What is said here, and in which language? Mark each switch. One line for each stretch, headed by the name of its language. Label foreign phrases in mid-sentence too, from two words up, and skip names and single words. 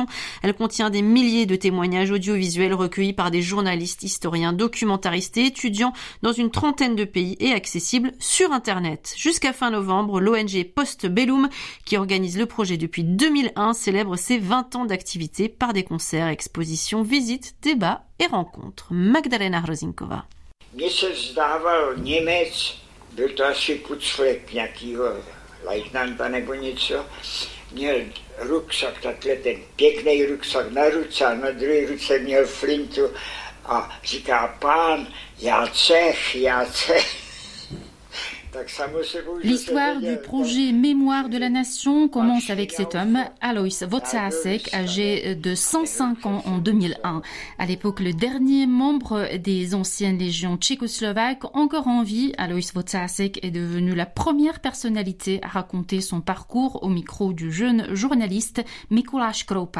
French: Elle contient des milliers de témoignages audiovisuels recueillis par des journalistes, historiens, documentaristes et étudiants dans une trentaine de pays et accessibles sur Internet. Jusqu'à fin novembre, l'ONG Postbellum, qui organise le projet depuis 2001, célèbre ses 20 ans d'activité par des concerts, expositions, visites, débats et rencontres. Magdalena Hrozinkova.
Czech: Mně se zdával Němec, byl to asi pucflek nějakýho lajtnanta nebo něco, měl ruksak, takhle ten pěkný ruksak na ruce a na druhé ruce měl flintu a říká: pán, já Čech.
French: L'histoire du projet Mémoire de la Nation commence avec cet homme, Alois Vocáček, âgé de 105 ans en 2001. À l'époque, le dernier membre des anciennes légions tchécoslovaques, encore en vie, Alois Vocáček est devenu la première personnalité à raconter son parcours au micro du jeune journaliste Mikuláš Kroupa.